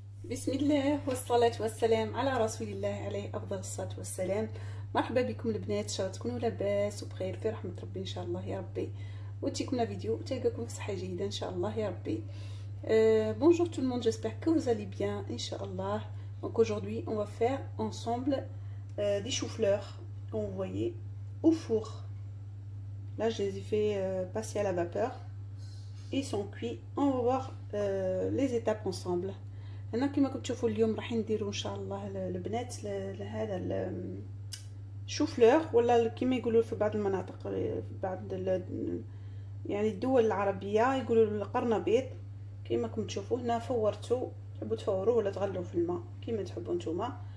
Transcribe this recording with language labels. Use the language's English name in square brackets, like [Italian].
[Arabic] بسم الله والصلاة والسلام على رسول الله عليه أفضل الصلاة والسلام. مرحبا بكم البنات، ان شاء الله تكونوا لاباس وبخير في رحمة ربي ان شاء الله يا ربي، وتيكم فيديو تلقاكم في صحة جيدة ان شاء الله يا ربي. [French] Bonjour tout le monde, j'espère que vous allez bien, Inch'Allah. Donc aujourd'hui on va faire ensemble des choux-fleurs, comme vous voyez, au four. Là je les ai fait passer à la vapeur, ils sont cuits. On va voir les étapes ensemble. [Arabic] هنا كما كتشوفوا اليوم راح نديروا ان شاء الله البنات لهذا الشوفلور، ولا كما يقولوا في بعض المناطق في بعض يعني الدول العربيه يقولوا القرنبيط. كما كتشوفوا هنا فورتو، تحبوا تفوروه ولا تغلوه في الماء كما تحبوا نتوما.